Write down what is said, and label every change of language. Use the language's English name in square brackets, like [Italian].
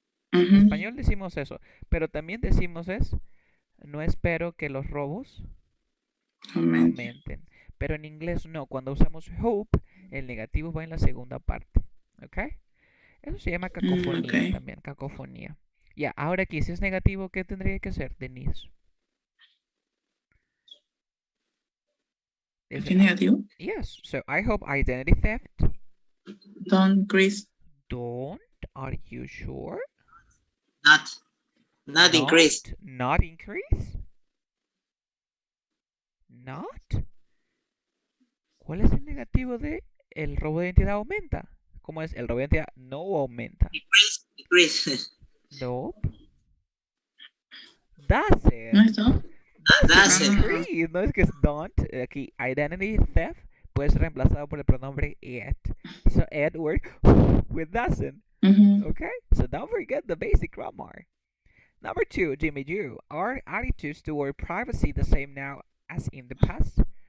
[Spanish] En español decimos eso, pero también decimos no espero que los robos aumenten. Pero en inglés no, cuando usamos hope, el negativo va en la segunda parte, ¿ok? Eso se llama cacofonía también, cacofonía. Ya, ahora aquí, si es negativo, ¿qué tendría que ser, Denise? ¿Qué negativo? [English] Yes, so I hope identity theft Don't increase. don't, are you sure? Not increase. Not increase? Not? [Spanish] ¿Cuál es el negativo de el robo de identidad aumenta? ¿Cómo es? El robo de identidad no aumenta. [English] Decrease. Nope. Doesn't. [Spanish] ¿No es eso? [English] Doesn't. [Spanish] Increase. No es que es don't. Aquí, identity theft puede ser reemplazado por el pronombre it. [English] So it works with doesn't. Okay? So don't forget the basic grammar. Number 2, Jimmy Ju. Are attitudes toward privacy the same now as in the past?